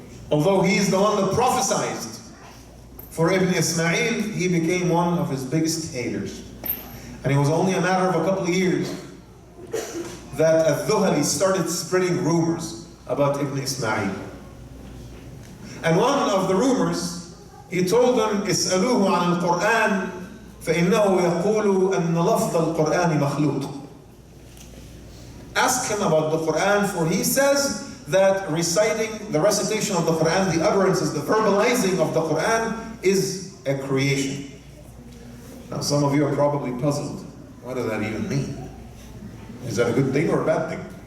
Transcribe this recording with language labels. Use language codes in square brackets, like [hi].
[en] Although he's the one that prophesied for Ibn Ismail, he became one of his biggest haters. And it was only a matter of a couple of years that al-Zuhali started spreading rumors about Ibn Ismail. And one of the rumors, he told them, [ar] "Is'aluhu an al-Quran فإنه يقول أن لفظ القرآن مخلوق. [en] Ask him about the Quran, for he says that the recitation of the Quran, the utterances, the verbalizing of the Quran is a creation. Now some of you are probably puzzled. What does that even mean? Is that a good thing or a bad thing?